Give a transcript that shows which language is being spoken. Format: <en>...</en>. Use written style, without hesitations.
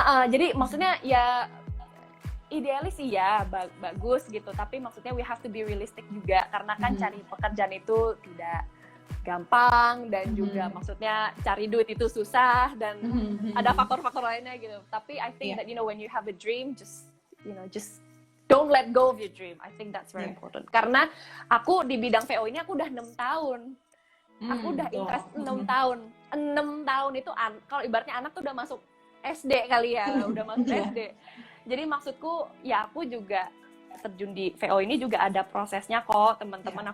<id>Jadi maksudnya ya idealis sih ya bagus gitu, tapi maksudnya</id> <en>we have to be realistic</en> <id>juga, karena kan cari pekerjaan itu tidak gampang, dan juga maksudnya cari duit itu susah, dan ada faktor-faktor lainnya gitu. Tapi</id> <en>I think that when you have a dream, just don't let go of your dream. I think that's very important.</en> <id>Karena aku di bidang VO ini aku udah 6 tahun. Aku udah interest 6 tahun. 6 tahun itu kalau ibaratnya anak tuh udah masuk SD kali ya, udah masuk SD. Jadi maksudku ya aku juga terjun di VO ini juga ada prosesnya kok, teman-teman.</id>